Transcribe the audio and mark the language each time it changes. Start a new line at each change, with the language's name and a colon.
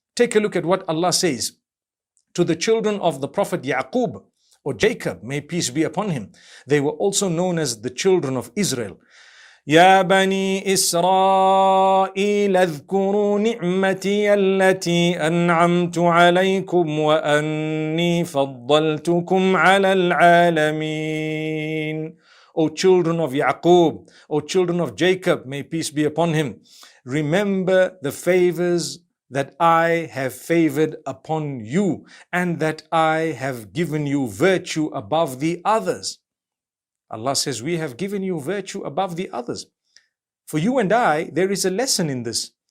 English: Take a look at what Allah says to the children of the Prophet Yaqub or Jacob, may peace be upon him. They were also known as the children of Israel.
Arabic: يا بني إسرائيل اذكروا نعمتي التي أنعمت عليكم وأني فضلتكم على العالمين.
English: O children of Yaqub, O children of Jacob, may peace be upon him, remember the favors that I have favored upon you, and that I have given you virtue above the others. Allah says, we have given you virtue above the others. For you and I, there is a lesson in this.